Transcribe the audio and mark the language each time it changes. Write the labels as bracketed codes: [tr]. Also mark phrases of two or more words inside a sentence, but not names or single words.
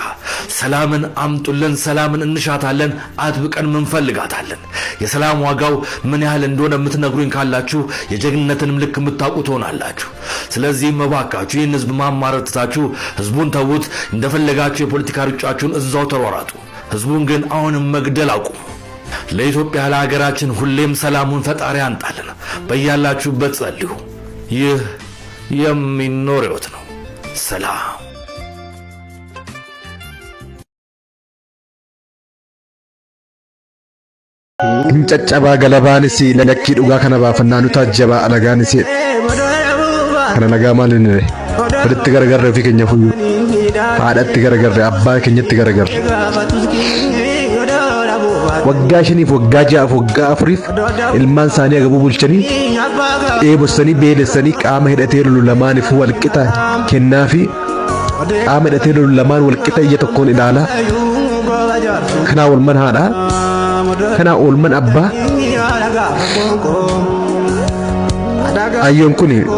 [am] ሰላምን አምጡልን፣ ሰላምን እንሻታለን፣ አጥብቀን እንፈልጋታለን። የሰላም ዋጋው ምን ያህል እንደሆነ የምትነግሩኝ ካላችሁ የጀግንነትንም ልክ የምታውቁ ትሆናላችሁ። ስለዚህ መባካችሁ ይህን ህዝብ ማማረር ትታችሁ ህዝቡን ተዉት። እንደፈለጋችሁ የፖለቲካ ሩጫችሁን እዛው ተሯሯጡ። ህዝቡን ግን አሁንም መግደል አቁሙ። ለኢትዮጵያ ለሀገራችን ሁሌም ሰላሙን ፈጣሪ ያንጣልን። በያላችሁበት ጸልዩ። ይህ የሚኖር ህይወት ነው። ሰላም [om] Caccabaa galabaanis lakkii dhugaa kana baafannaa nuti ajjabaa alagaanis kana nagaa maaliin walitti garagarre ofii keenya fuyyuu haadhatti garagarre abbaa keenyatti garagarre waggaa 5 waggaa 6 waggaa 4 ilmaan isaanii agabuu bulchanii eebossanii beelessanii qaama hidhatee lolu lamaaniif walqixa kennaa fi qaama hidhatee lolu lamaan walqixa ija tokkoon ilaalaa kanaa walman haadhaa kana oolman abbaa ayyoon kun